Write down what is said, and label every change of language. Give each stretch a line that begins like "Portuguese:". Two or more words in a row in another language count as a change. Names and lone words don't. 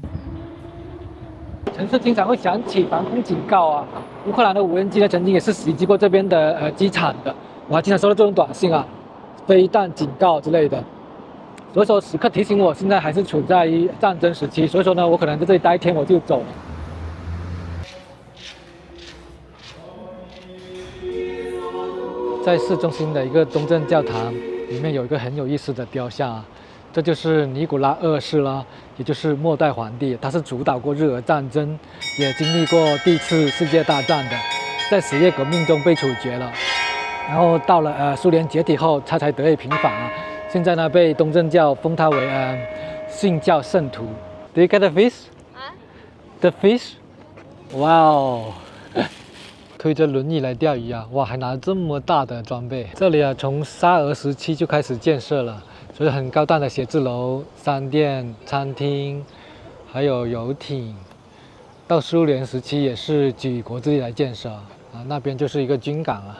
Chinese: 城市經常會響起防空警告啊！烏克蘭的無人機呢，曾經也是襲擊過這邊的機場的。我還經常收到這種短信啊，飛彈警告之類的。所以說時刻提醒我，現在還是處在於戰爭時期。所以說呢，我可能在這裡待一天我就走了。在市中心的一個東正教堂裡面有一個很有意思的雕像啊。這就是尼古拉2世了，也就是末代皇帝，他是主導過日俄戰爭，也經歷過第1次世界大戰的，在十月革命中被處決了，然後到了蘇聯解體後，他才得以平反啊。現在呢，被東正教封他為信教聖徒。
English: Do you get the fish? The fish?
Chinese: 哇哦！推着輪椅來釣魚啊！哇，還拿這麼大的裝備。這裡啊，從沙俄時期就開始建設了。所以很高檔的寫字樓、商店、餐廳，還有遊艇。到蘇聯時期也是舉國之力來建設啊，那邊就是一個軍港啊。